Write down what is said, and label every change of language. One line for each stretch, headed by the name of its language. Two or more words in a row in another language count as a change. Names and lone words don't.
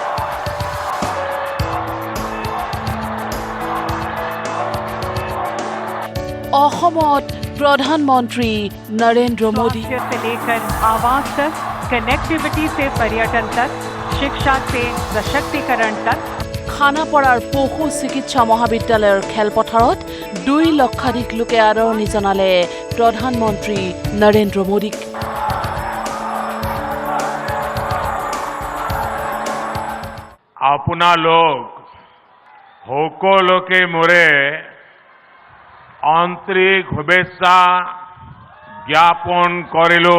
Hindi: অসমত प्रधानमंत्री नरेंद्र मोदी स्वास्थ्य से लेकर आवास तक, कनेक्टिविटी से पर्यटन तक, शिक्षा से सशक्तिकरण तक,
Assamese: খানাপাৰাৰ পশু চিকিৎসা মহাবিদ্যালয়ৰ খেলপথাৰত 2 লক্ষাধিক লোকে আদৰণি জনালে প্ৰধানমন্ত্ৰী নৰেন্দ্ৰ মোদীক। আপোনালোক সকলোকে মোৰে আন্তৰিক শুভেচ্ছা জ্ঞাপন কৰিলো।